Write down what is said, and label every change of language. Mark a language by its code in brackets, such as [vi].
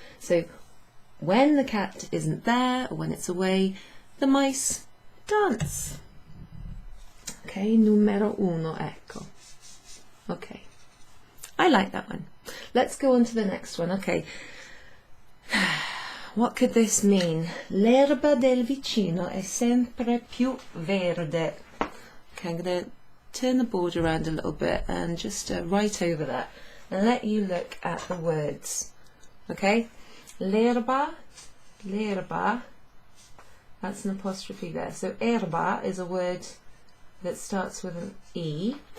[en] So when the cat isn't there, or when it's away, the mice dance. Okay, [it] numero uno, ecco. [en] Okay, I like that one. Let's go on to the next one. Okay, what could this mean? [it] L'erba del vicino è sempre più verde. [en] Okay, I'm going to turn the board around a little bit and just write over that and let you look at the words. Okay, l'erba, that's an apostrophe there. So erba is a word that starts with an E.